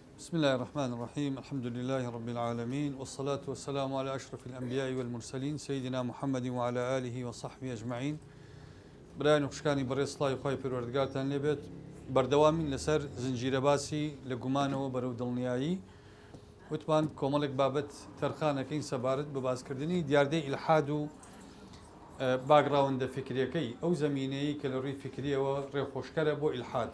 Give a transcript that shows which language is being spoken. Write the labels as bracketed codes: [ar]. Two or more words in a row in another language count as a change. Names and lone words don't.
[ar] بسم الله الرحمن الرحيم الحمد لله رب العالمين والصلاة والسلام على أشرف الأنبياء والمرسلين سيدنا محمد وعلى آله وصحبه أجمعين. [ckb] برای نوخشکانی بەڕێز سڵاوی خوای پەروەردگارتان لێبێت. بەردەوامین لەسەر زنجیرە باسی لە گومانەوە بەرەو دڵنیایی وتمان کۆمەڵێک بابەت تەرخانەکەین سەبارەت بە باسکردنی دیاردەی ئیلحاد و باگراوندە فکریەکەی ئەو زەمینەیە کە لە ڕووی فکریەوە ڕێخۆشکەرە بۆ ئیلحاد.